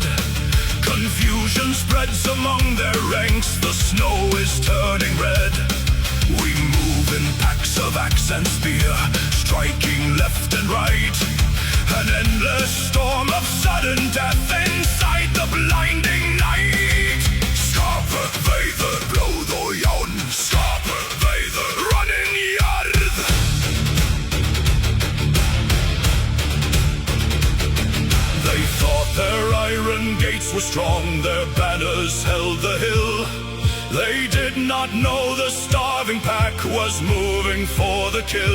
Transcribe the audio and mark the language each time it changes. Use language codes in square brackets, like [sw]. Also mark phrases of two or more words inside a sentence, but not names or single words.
[en] Confusion spreads among their ranks. The snow is turning red. We move in packs of axe and spear, striking left and right. An endless storm of sudden death inside the blinding night. [is] Skarpe veidr blóð og járn, skarpe veidr running jörð. [en] They thought their iron gates were strong, their banners held the hill. They did not know the starving pack was moving for the kill.